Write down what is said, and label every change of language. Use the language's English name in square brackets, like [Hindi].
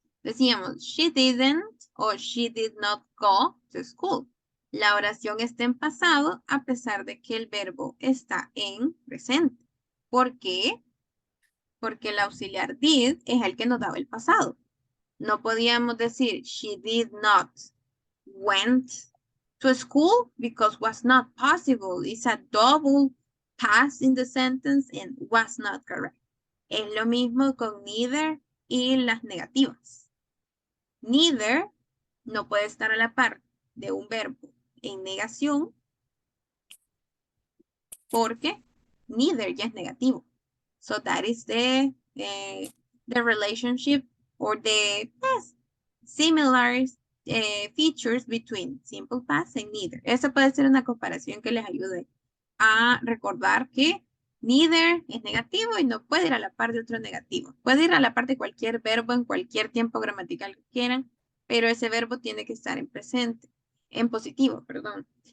[Spanish] Decíamos, [English] she didn't o she did not go to school. [Spanish] La oración está en pasado a pesar de que el verbo está en presente. ¿Por qué? Porque el auxiliar did es el que nos daba el pasado. No podíamos decir [English] she did not went to school because was not possible. It's a double past in the sentence and was not correct. [Spanish] Es lo mismo con neither y las negativas. Neither no puede estar a la par de un verbo en negación porque neither ya es negativo. [English] So that is the relationship or the similar features between simple past and neither. [Spanish] Eso puede ser una comparación que les ayude a recordar que neither es negativo y no puede ir a la par de otro negativo. Puede ir a la par de cualquier verbo en cualquier tiempo gramatical que quieran, pero ese verbo tiene que estar en presente, en positivo, perdón.